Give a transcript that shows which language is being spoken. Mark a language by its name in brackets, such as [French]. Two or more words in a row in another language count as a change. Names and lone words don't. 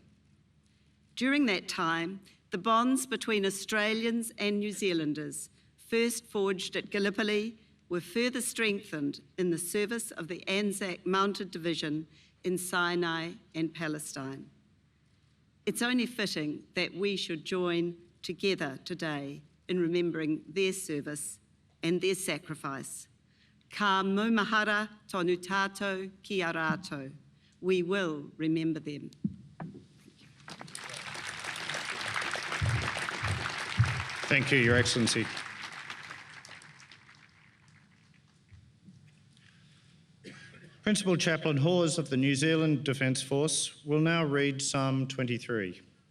[English] During that time, the bonds between Australians and New Zealanders, first forged at Gallipoli, were further strengthened in the service of the Anzac Mounted Division in Sinai and Palestine. It's only fitting that we should join together today in remembering their service and their sacrifice. [Māori] Ka maumahara tonu tātou ki a rātou. [English] We will remember them. Thank you, Your Excellency. Principal Chaplain Hawes of the New Zealand Defence Force will now read Psalm 23.